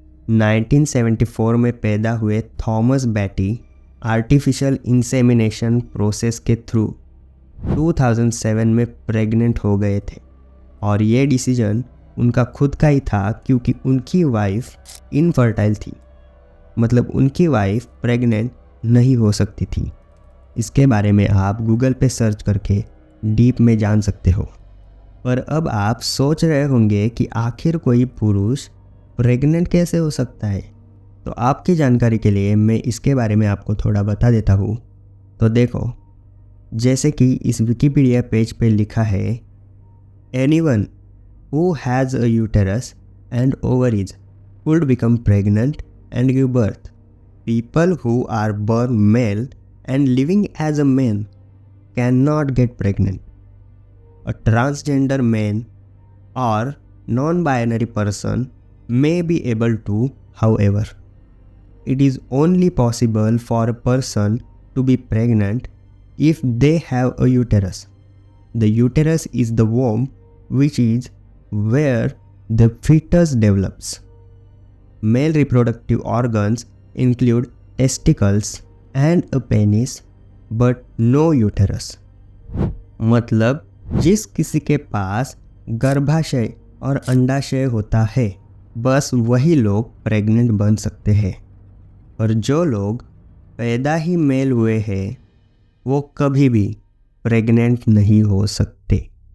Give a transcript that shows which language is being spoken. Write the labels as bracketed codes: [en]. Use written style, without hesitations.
[hi] 1974 में पैदा हुए थॉमस बैटी आर्टिफिशियल इंसेमिनेशन प्रोसेस के थ्रू 2007 में प्रेग्नेंट हो गए थे और ये डिसीजन उनका खुद का ही था क्योंकि उनकी वाइफ इनफर्टाइल थी, मतलब उनकी वाइफ प्रेग्नेंट नहीं हो सकती थी। इसके बारे में आप गूगल पे सर्च करके डीप में जान सकते हो। पर अब आप सोच रहे होंगे कि आखिर कोई पुरुष प्रेग्नेंट कैसे हो सकता है? तो आपकी जानकारी के लिए मैं इसके बारे में आपको थोड़ा बता देता हूँ। तो देखो, जैसे कि इस विकिपीडिया पेज पे लिखा है, [en] Anyone who has a uterus and ovaries could become pregnant and give birth. People who are born male and living as a man cannot get pregnant. A transgender man or non-binary person may be able to, however. It is only possible for a person to be pregnant if they have a uterus. The uterus is the womb which is where the fetus develops. Male reproductive organs include testicles and a penis but no uterus. [hi] मतलब जिस किसी के पास गर्भाशय और अंडाशय होता है बस वही लोग प्रेग्नेंट बन सकते हैं, और जो लोग पैदा ही मेल हुए हैं वो कभी भी प्रेग्नेंट नहीं हो सकते।